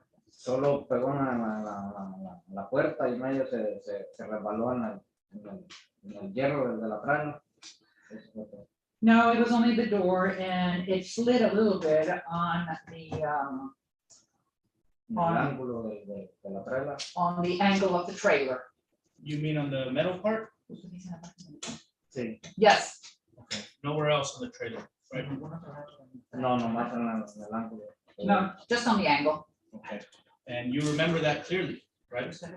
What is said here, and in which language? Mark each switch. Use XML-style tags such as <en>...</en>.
<es>Solo pegó en la puerta y medio se resbaló en el hierro de la traila.</es> <en>No, it was only the door, and it slid a little bit on the</en> <es>En el ángulo de la traila.</es> <en>on the angle of the trailer. You mean on the metal part?</en> <es>Sí.</es> <en>Yes. Okay. Nowhere else on the trailer, right?</en> <es>No, nomás en el ángulo.</es> <en>No, just on the angle. Okay. And you remember that clearly, right?</en>